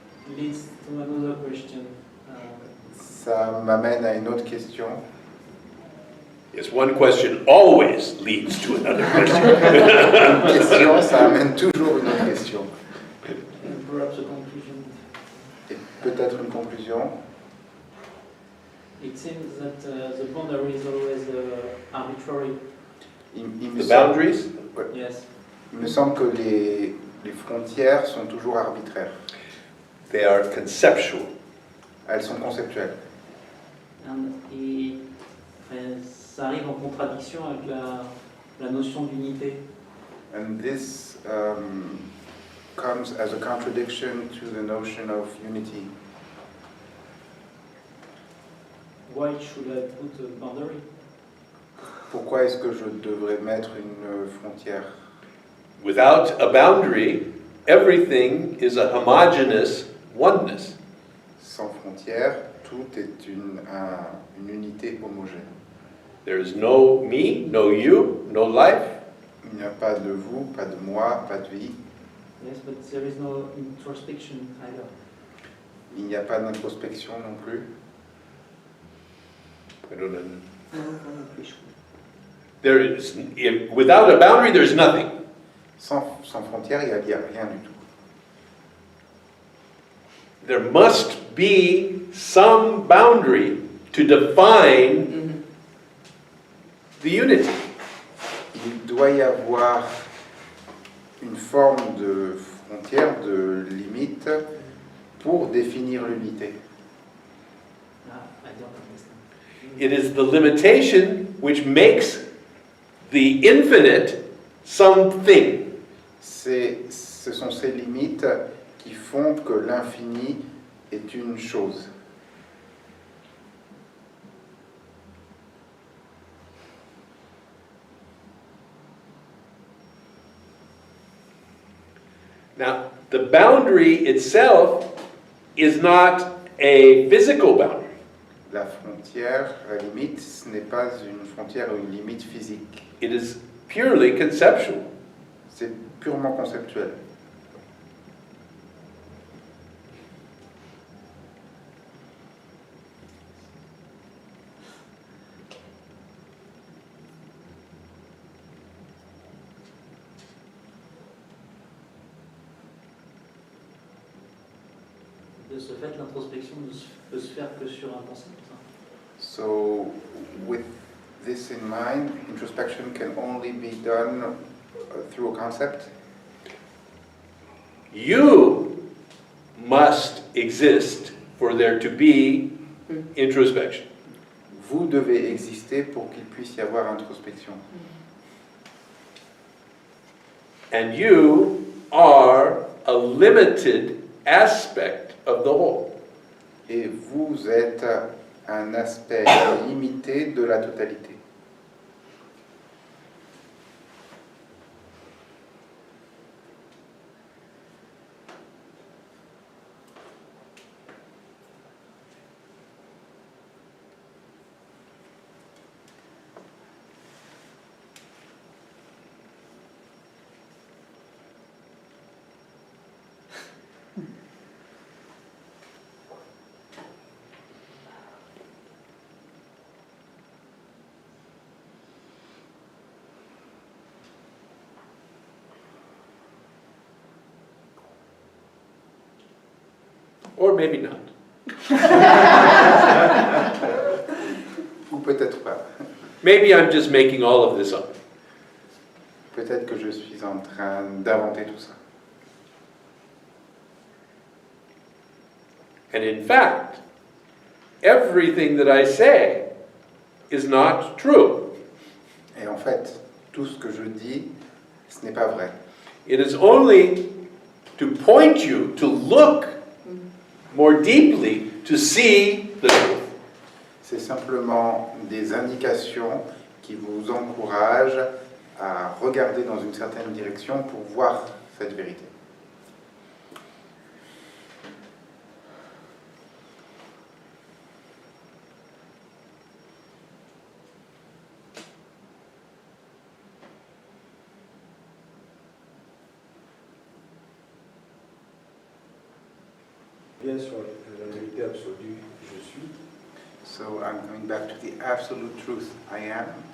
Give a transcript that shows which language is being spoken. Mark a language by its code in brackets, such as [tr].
[en] It leads to another question. [fr] Ça m'amène à une autre question. [en] Yes, one question always leads to another question. [fr] Une question, ça amène toujours une autre question. [en] And perhaps a conclusion. [fr] Et peut-être une conclusion. [en] It seems that the boundary is always arbitrary. [fr] Il me [en] The [fr] semble- [en] boundaries? Yes. [fr] Il me semble que les frontières sont toujours arbitraires. [en] They are conceptual. [fr] Elles sont conceptuelles. Et ça arrive en contradiction avec la notion d'unité. [en] And this comes as a contradiction to the notion of unity. Why should I put a boundary? [fr] Pourquoi est-ce que je devrais mettre une frontière? [en] Without a boundary, everything is a homogeneous oneness. [fr] Sans frontières, tout est une unité homogène. [en] There is no me, no you, no life. [fr] Il n'y a pas de vous, pas de moi, pas de vie. [en] Yes, but there is no introspection either. [fr] Il n'y a pas d'introspection non plus. [en] I don't know. There is, without a boundary, there's nothing. [fr] Sans frontières, il n'y a rien du tout. [en] There must be some boundary to define the unity. [fr] Il doit y avoir une forme de frontière, de limite, pour définir l'unité. [en] I don't understand. It is the limitation which makes the infinite something. [fr] Ce sont ces limites qui font que l'infini est une chose. [en] Now, the boundary itself is not a physical boundary. [fr] La frontière, la limite, ce n'est pas une frontière ou une limite physique. [en] It is purely conceptual. [fr] C'est purement conceptuel. De ce fait, l'introspection ne peut se faire que sur un concept. [en] So, with this in mind, introspection can only be done through a concept. You must exist for there to be introspection. [fr] Vous devez exister pour qu'il puisse y avoir introspection. [en] And you are a limited aspect of the whole. [fr] Et vous êtes un aspect limité de la totalité. [en] Or maybe not. [fr] Ou peut-être pas. [en] Maybe I'm just making all of this up. [fr] Peut-être que je suis en train d'inventer tout ça. [en] And in fact, everything that I say is not true. [fr] Et en fait, tout ce que je dis, ce n'est pas vrai. [en] It is only to point you to look more deeply to see the truth. [fr] C'est simplement des indications qui vous encouragent à regarder dans une certaine direction pour voir cette vérité. Bien sur la vérité absolue, je suis. [en] So I'm coming back to the absolute truth, I am.